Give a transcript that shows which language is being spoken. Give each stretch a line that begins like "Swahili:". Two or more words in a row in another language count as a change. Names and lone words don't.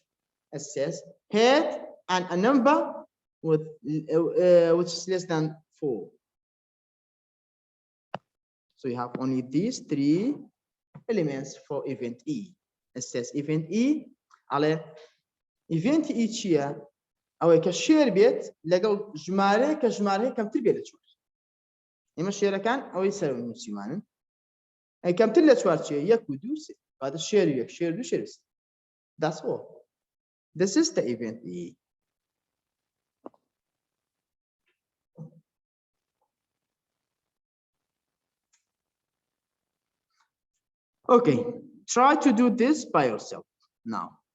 English: It says head and a number with which is less than 4. So you have only these 3 elements for event E. It says event E على event E چیه؟
Central Kurdish: ئەوەی کە شێر بێت لەگەڵ ژمارە کە ژمارەی کەمتر بێت لە 4. ئێمە شێرەکان ئەوەی سەر نووسیمانن. ئەی کەمتر لە 4 چیە؟ 1 و 2 3. کاتە شێر 1 شێر 2 شێر 3.
English: That's all. This is the event E. Okay, try to do this by yourself now.